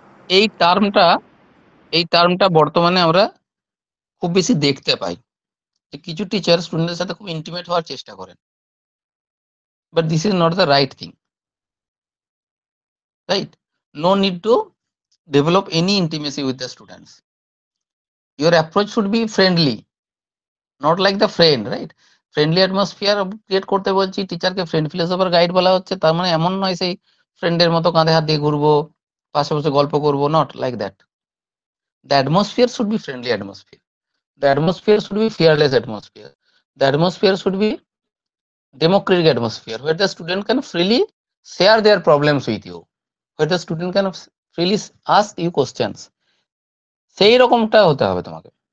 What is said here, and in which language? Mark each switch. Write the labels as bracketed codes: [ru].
[bn] এই টার্মটা এই টার্মটা বর্তমানে আমরা খুব বেশি দেখতে পাই, যে কিছু টিচার স্টুডেন্টের সাথে খুব ইন্টিমেট হওয়ার চেষ্টা করেন, [en] But this is not the right thing, right? No need to develop any intimacy with the students. Your approach should be friendly, not like the friend, right? [bn] Friendly atmosphere create করতে বলছি, টিচারকে friend philosopher guide বলা হচ্ছে, তার মানে এমন নয় সেই ফ্রেন্ডের মতো কাঁধে হাত দিয়ে ঘুরবো, পাশে বসে গল্প করবো, [en] Not like that. The atmosphere should be friendly atmosphere, the atmosphere should be fearless atmosphere, the atmosphere should be democratic atmosphere where the student can freely share their problems with you, where the student can freely ask you questions, [bn] সেই রকমটা হতে হবে তোমাকে।